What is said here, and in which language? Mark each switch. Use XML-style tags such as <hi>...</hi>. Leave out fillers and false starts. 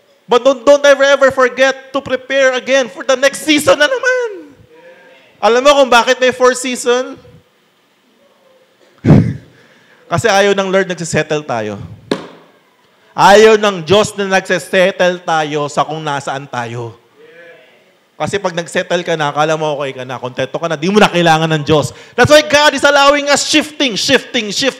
<en>But don't ever forget to prepare again for the next season</en> <tl>na naman. Alam mo kung bakit may 4 season? Kasi ayaw ng Lord nagsisettle tayo. Ayaw ng Diyos na nagsisettle tayo sa kung nasaan tayo. Kasi pag nagsettle ka na, akala mo okay ka na, kontento ka na, di mo na kailangan ng Diyos.</tl> <en>That's why God is allowing us shifting season.</en>